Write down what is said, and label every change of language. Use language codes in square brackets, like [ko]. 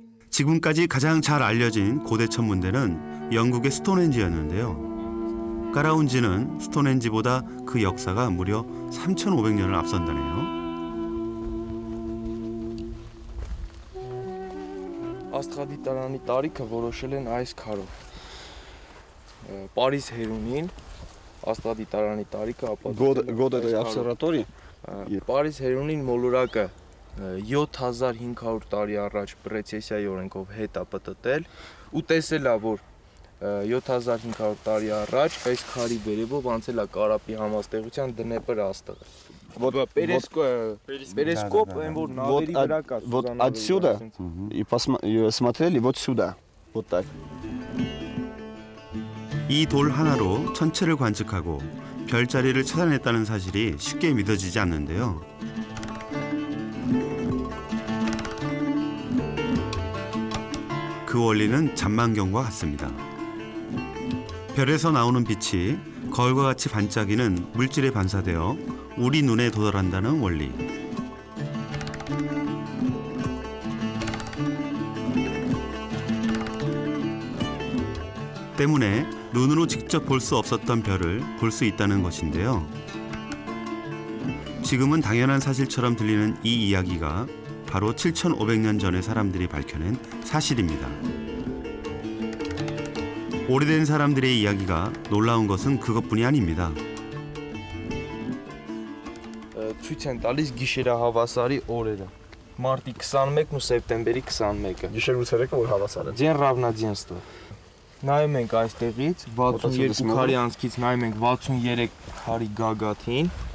[ko] 지금까지 가장 잘 알려진 고대 천문대는 영국의 스톤헨지였는데요. 까라운지는 스톤헨지보다 그 역사가 무려 3,500년을 앞선다네요. [hy] Աստղադիտարանի տարիքը որոշել են այս քարով։ Պարիզ Հերունին աստղադիտարանի տարիքը ապացուցել [ru] Год этой обсерватории? [hy] Պարիզ Հերունին մոլորակը 7500 տարի առաջ պրեցեսիայի օրենքով հետ է պատտել ու տեսել է, որ 7500 տարի առաջ այս քարի վերևով անցել է Կարապի համաստեղության Դնեպր աստղը։ [ru] Вот [hy] Перископ, որ նավերի վրա կա։ [ru] Вот отсюда и смотрели вот сюда. Вот так. [ko] 이 돌 하나로 천체를 관측하고 별자리를 찾아냈다는 사실이 쉽게 믿어지지 않는데요. 그 원리는 잔망경과 같습니다. 별에서 나오는 빛이 거울과 같이 반짝이는 물질에 반사되어 우리 눈에 도달한다는 원리. 때문에 눈으로 직접 볼 수 없었던 별을 볼 수 있다는 것인데요. 지금은 당연한 사실처럼 들리는 이 이야기가 바로 7,500년 전의 사람들이 밝혀낸 사실입니다. 오래된 사람들의 이야기가 놀라운 것은 그것뿐이 아닙니다. [hy] Ցույց են տալիս գիշերահավասարի օրերը։ Մարտի 21-ն ու սեպտեմբերի 21-ը։ Գիշերու ցերեկը որ հավասար է։ Ձեն равноденство։ Նայում ենք այստեղից 62 քարի անցքից նայում ենք 63 քարի գագաթին։